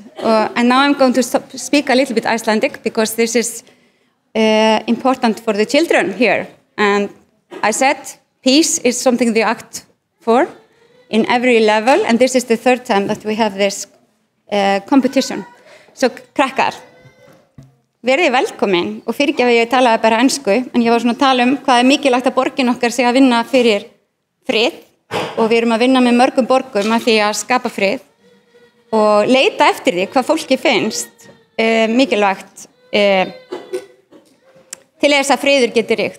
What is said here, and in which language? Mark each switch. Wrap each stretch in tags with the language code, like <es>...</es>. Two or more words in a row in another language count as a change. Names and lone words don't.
<en>And now I'm going to speak a little bit Icelandic because this is important for the children here. And I said peace is something they act for in every level, and this is the third time that we have this competition. So,</en> <is>krakkar, verið velkomin, og fyrirgefi ég talaði bara ensku, en ég var svona að tala hvað mikilvægt að borgin okkar sé að vinna fyrir frið, og við erum að vinna með mörgum borgum að því að skapa frið, og leita eftir því hvað fólki finnst mikilvægt til þess að friður geti ríkt.</is>